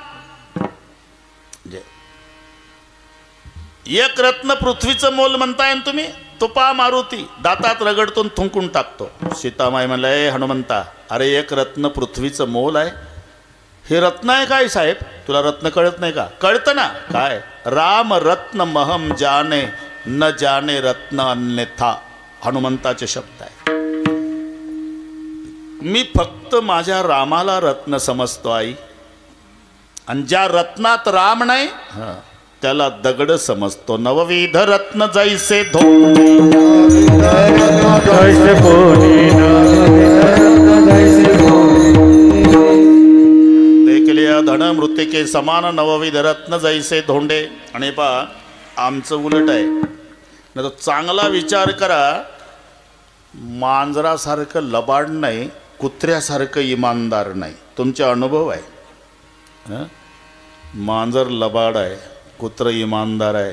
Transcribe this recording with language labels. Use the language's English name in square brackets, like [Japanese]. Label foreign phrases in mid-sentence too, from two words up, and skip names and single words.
[Marathi] 1 रत्न पृथ्वीचं मोल म्हणताय तुम्ही? तुपा मारुती दातात रगडतून थुंकून टाकतो. सीतामाई म्हणलं, ए हनुमंता, अरे 1 रत्न पृथ्वीचं मोल आहे. हे रत्न आहे काय साहेब? तुला रत्न कळत नाही का? कळतं ना. काय? [Sanskrit] राम रत्न महम जाने न जाने रत्न अन्यथा. [Marathi] हनुमंताचे शब्द आहे. मी फक्त माझ्या रामाला रत्न समजतो आई, आणि ज्या रत्नात राम नाही त्याला दगड समजतो. नवविध रत्न जैसे देखले धन मृतिके समान नवविध रत्न जैसे धोंडे. आणि पहा, आमचं उलट आहे. नाही तर चांगला विचार करा, मांजरासारखं लबाड नाही, कुत्र्यासारखं इमानदार नाही. तुमचा अनुभव आहे. मांजर लबाड आहे, कुत्र इमानदार आहे.